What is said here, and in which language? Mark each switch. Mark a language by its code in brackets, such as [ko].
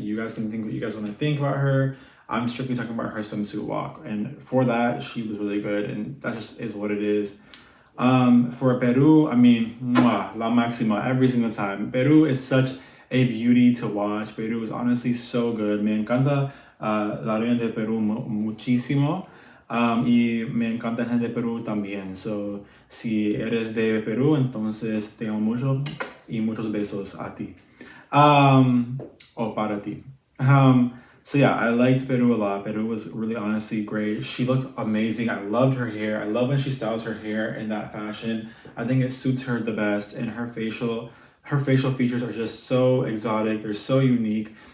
[en] You guys can think what you guys want to think about her. I'm strictly talking about her swimsuit walk. And for that, she was really good. And that just is what it is. For Peru, I mean, [es] la máxima [en] every single time. Peru is such a beauty to watch. Peru is honestly so good. [es] Me encanta la reina de Peru muchísimo. Y me encanta gente de Perú también. So, si eres de Perú, entonces te amo mucho y muchos besos a ti. O para ti. [en] So yeah, I liked Peru a lot. Peru was really honestly great. She looked amazing. I loved her hair. I love when she styles her hair in that fashion. I think it suits her the best. And her facial features are just so exotic. They're so unique.